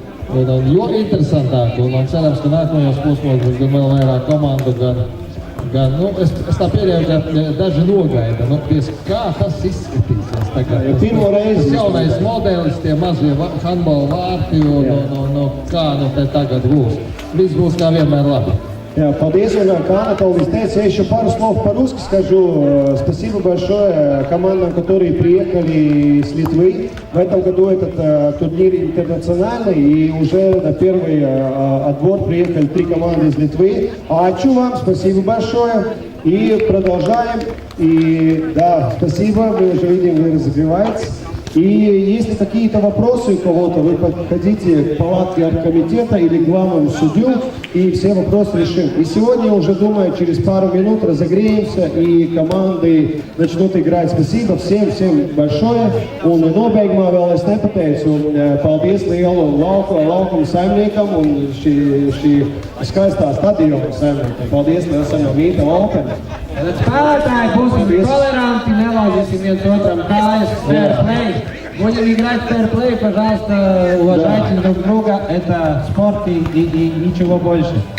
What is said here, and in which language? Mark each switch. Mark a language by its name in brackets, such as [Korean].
[Latvian] Un jo interesantāk, un cerams, ka nākamajos posmos būs gan vēl vairāk komandu, gan es tā pieļauju, ka daži nogaida, kā tas izskatīsies tagad. Pirmo reizi. Tas jaunais modelis, tie mazie handbola vārti, kā te tagad būs. Viss būs kā vienmēr labi. [Russian] Paldies, и как Анатолий тeica, я еще пару слов по-русски скажу. Спасибо большое командам, которые приехали с Литвы. В этом году этот турнир интернациональный, и уже на первый отбор приехали 3 команды из Литвы. Ачу вам, спасибо большое. И продолжаем. И да, спасибо, мы уже видим, вы разогреваетесь. И если какие-то вопросы у кого-то, вы подходите к палатке оргкомитета или к главному судью, и все вопросы решим. И сегодня уже, думаю, через пару минут разогреемся, и команды начнут играть. Спасибо всем большое. [Latvian] Un nobeigumā vēl es nepateicu, paldies lielu laukumu saimniekam un šī skaistā stadiona saimniekam. Paldies liels no Mīta Open. Spēlētāji būsim toleranti, nelauzīsim viens otram kājas, fair play. [Russian] Будем играть fair play, пожалуйста, уважайте друг друга, это спорт и ничего больше.